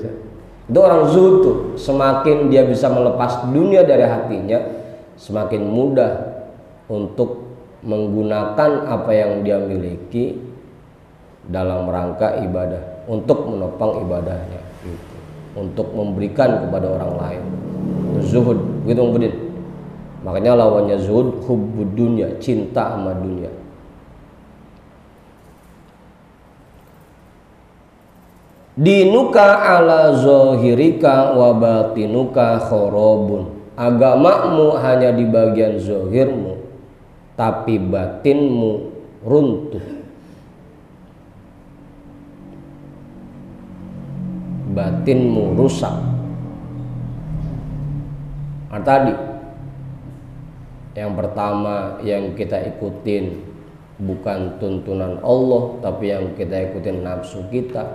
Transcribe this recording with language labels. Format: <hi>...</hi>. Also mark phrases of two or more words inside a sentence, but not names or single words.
<id>Itu orang zuhud tuh, semakin dia bisa melepas dunia dari hatinya, semakin mudah untuk menggunakan apa yang dia miliki dalam rangka ibadah, untuk menopang ibadahnya, gitu. Untuk memberikan kepada orang lain. Itu zuhud, gitu Budin. Makanya lawannya zuhud</id> <ar>حب الدنيا,</ar> <id>cinta sama dunia.</id> <ar>دينك على ظاهرك وباطنك خراب.</ar> <id>Agamamu hanya di bagian zohirmu, tapi batinmu runtuh. Batinmu rusak. Nah, tadi yang pertama yang kita ikutin bukan tuntunan Allah, tapi yang kita ikutin nafsu kita.</id>